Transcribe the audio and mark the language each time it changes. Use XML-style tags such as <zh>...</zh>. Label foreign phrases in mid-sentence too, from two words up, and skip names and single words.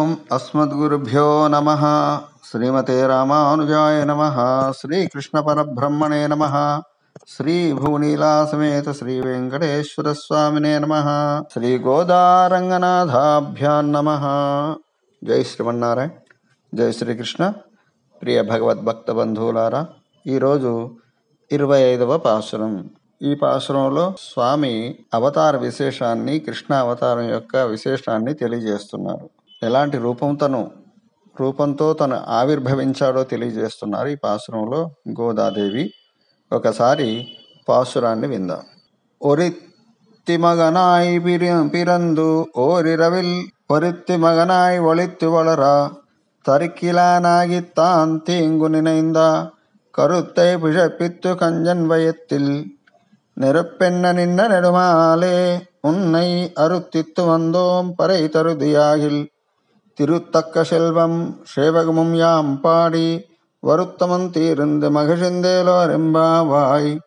<sa>अस्मद्गुरुभ्यो नमः। श्रीमते रामानुजाय नमः। श्रीकृष्णपरब्रह्मणे नमः। श्रीभुवनीलासमेत श्रीवेङ्कटेश्वर स्वामिने नमः। श्रीगोदारङ्गनाथाभ्यां नमः।</sa> <te>జై శ్రీమన్నారాయణ, జై శ్రీకృష్ణ. ప్రియ భగవద్భక్త బంధువులారా, ఈరోజు 25వ పాసురం. ఈ పాసురంలో స్వామి అవతార విశేషాన్ని, కృష్ణ అవతారం యొక్క విశేషాన్ని తెలియజేస్తున్నారు. ఎలాంటి రూపంతో తను ఆవిర్భవించాడో తెలియజేస్తున్నారు ఈ పాసురంలో గోదాదేవి. ఒకసారి పాసురాన్ని విందాం.</te> <ta>ஒருத்தி மகனாய் பிறந்து ஓரிரவில் ஒருத்தி மகனாய் ஒளித்து వளரா தரிக்கிலானாகித்தான் தீங்கு நினைந்தா கருத்தை பிழப்பித்து கஞ்சன் வயத்தில் நெருப்பென்ன நின்ன நெடுமாலே உன்னை அறுத்தித்து வந்தோம் பறை தருதியாகில் திருத்தக்க செல்வம் சேவகமும் யாம் பாடி வருத்தமன் தீர்ந்து மகிழ்ந்தேலோரெம்பாவாய்.</ta>